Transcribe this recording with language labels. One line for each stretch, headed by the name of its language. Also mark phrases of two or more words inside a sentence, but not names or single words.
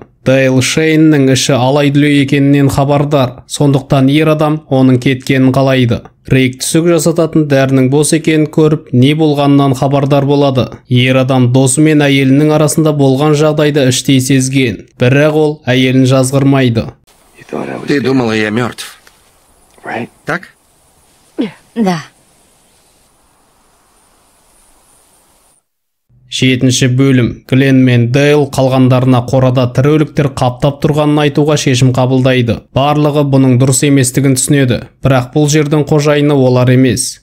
Kazakh: Дейл Шейннің іші алай-дүлей екенінен хабардар. Сондықтан ер адам оның кеткенін қалайды. Рик түсік жасататын дәрінің бос екенін көріп, не болғанынан хабардар болады. Ер адам досы мен әйелінің арасында болған жағдайды іштей сезген. Бірақ ол әйелін жазғырмайды.
Russian: Ты думала, я мертв? Так? Да.
Kazakh: 7-ші бөлім. Глен мен Дейл қалғандарына қорада тірі өліктер қаптап тұрғанын айтуға шешім қабылдайды. Барлығы бұның дұрыс еместігін түсінеді. Бірақ бұл жердің қожайыны олар емес.